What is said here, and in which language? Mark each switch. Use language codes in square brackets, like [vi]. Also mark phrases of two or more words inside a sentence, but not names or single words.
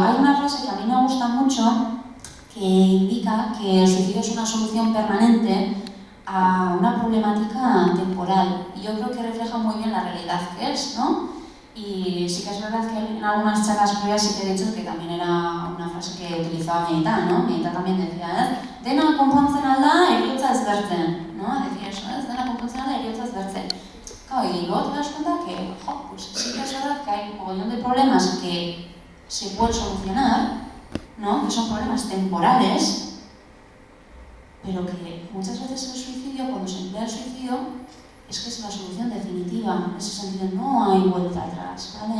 [es] Hay una frase que a mí me gusta mucho que indica que el suicidio es una solución permanente a una problemática temporal y yo creo que refleja muy bien la realidad que es, ¿no? Y sí que es verdad que en algunas charlas previas sí que he dicho que también era una frase que utilizaba Medita, ¿no? Medita también decía, [eu] dena konpontzen alda, eriotza ezbertzen, [es] ¿no? Decía eso, [eu] dena konpontzen alda, eriotza ezbertzen. [es] Claro, y luego te das cuenta que, pues sí que es verdad que hay un montón de problemas que se pueden solucionar, ¿no? Que son problemas temporales, pero que muchas veces el suicidio, cuando se emplea el suicidio, es que es la solución definitiva, en ese sentido no hay vuelta atrás, ¿vale?